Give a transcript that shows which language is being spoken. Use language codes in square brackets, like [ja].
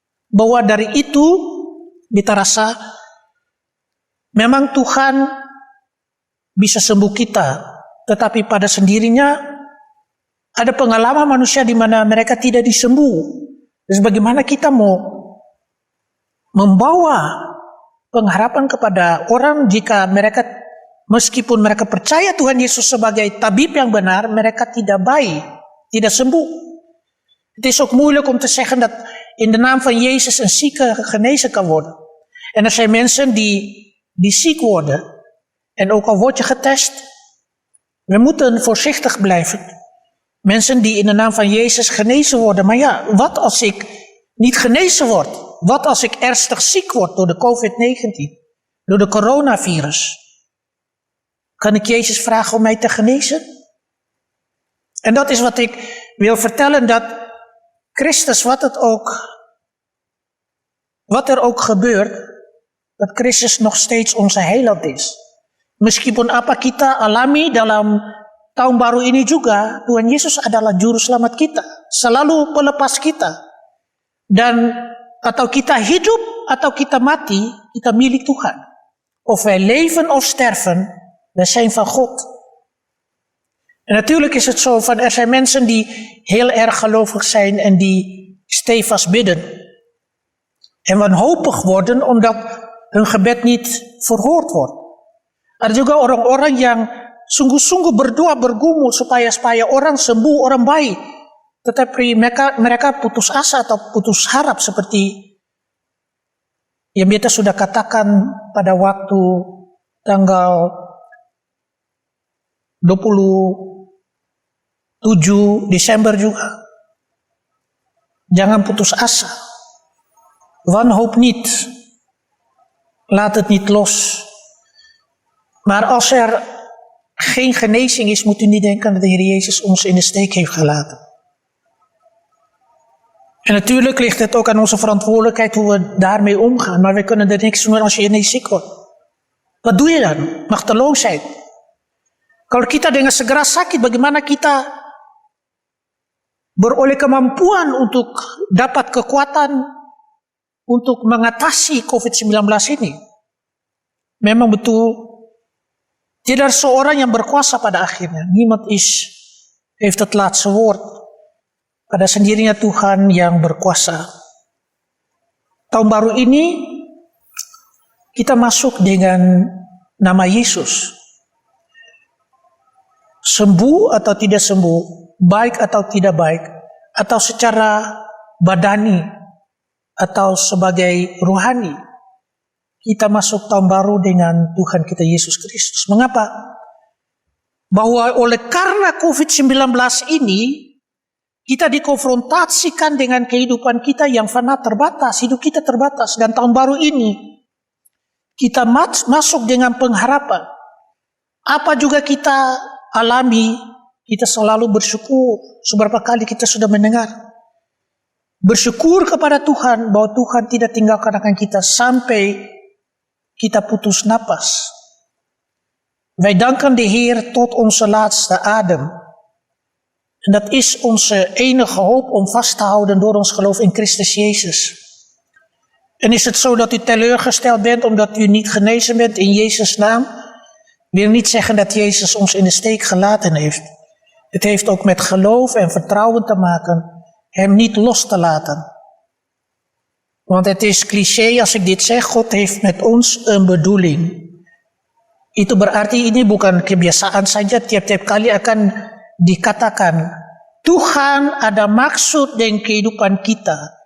[id] Bahwa dari itu beta rasa memang Tuhan bisa sembuh kita, tetapi pada sendirinya ada pengalaman manusia di mana mereka tidak disembuh. Terus bagaimana kita mau membawa pengharapan kepada orang jika mereka, meskipun mereka percaya Tuhan Yesus sebagai tabib yang benar, mereka tidak baik, tidak sembuh. [nl] Het is ook moeilijk om te zeggen dat in de naam van Jezus een zieke genezen kan worden. En er zijn mensen die ziek worden. En ook al word je getest, we moeten voorzichtig blijven. Mensen die in de naam van Jezus genezen worden. Maar ja, wat als ik niet genezen word? Wat als ik ernstig ziek word door de COVID-19? Door de coronavirus? Kan ik Jezus vragen om mij te genezen? En dat is wat ik wil vertellen, dat Christus, wat er ook gebeurt, dat Christus nog steeds onze heiland is. [id] Meskipun apa kita alami dalam tahun baru ini juga, Tuhan Yesus adalah juru selamat kita, selalu pelepas kita. Dan atau kita hidup atau kita mati, kita milik Tuhan. [nl] Of wij leven of sterven, wij zijn van God. En natuurlijk is het zo van, er zijn mensen die heel erg gelovig zijn en die stevast bidden. En wanhopig worden omdat hun gebed niet verhoord wordt. [id] Ada juga orang-orang yang sungguh-sungguh berdoa bergumul supaya orang sembuh, orang baik. Tetapi mereka putus asa atau putus harap seperti yang kita sudah katakan pada waktu tanggal 27 Desember juga. Jangan putus asa. [nl] Wanhoop niet. Laat het niet los. Maar als er geen genezing is, moet u niet denken dat de Heer Jezus ons in de steek heeft gelaten. En natuurlijk ligt het ook aan onze verantwoordelijkheid hoe we daarmee omgaan. Maar we kunnen er niks doen als je ineens ziek wordt. Wat doe je dan? Machteloosheid. [id] Kalau kita dengan segera sakit, bagaimana kita beroleh kemampuan untuk dapat kekuatan untuk mengatasi COVID-19 ini? Memang betul, tidak ada seorang yang berkuasa pada akhirnya. [nl] Niemand heeft het laatste woord. [id] Pada sendirinya Tuhan yang berkuasa. Tahun baru ini kita masuk dengan nama Yesus. Sembuh atau tidak sembuh, baik atau tidak baik, atau secara badani atau sebagai rohani, kita masuk tahun baru dengan Tuhan kita Yesus Kristus. Mengapa? Bahwa karena COVID-19 ini, kita dikonfrontasikan dengan kehidupan kita yang fana terbatas, hidup kita terbatas. Dan tahun baru ini, kita masuk dengan pengharapan. Apa juga kita alami, kita selalu bersyukur. Seberapa kali kita sudah mendengar. Bersyukur kepada Tuhan bahwa Tuhan tidak tinggalkan akan kita sampai kita putus napas. [nl] Wij danken de Heer tot onze laatste adem. En dat is onze enige hoop om vast te houden door ons geloof in Christus Jezus. En is het zo dat u teleurgesteld bent omdat u niet genezen bent in Jezus' naam? Wil niet zeggen dat Jezus ons in de steek gelaten heeft. Het heeft ook met geloof en vertrouwen te maken, hem niet los te laten. Want het is cliché als ik dit zeg, God heeft met ons een bedoeling. [id] Itu berarti ini bukan kebiasaan saja, tiap-tiap kali akan dikatakan, Tuhan ada maksud dengan kehidupan kita.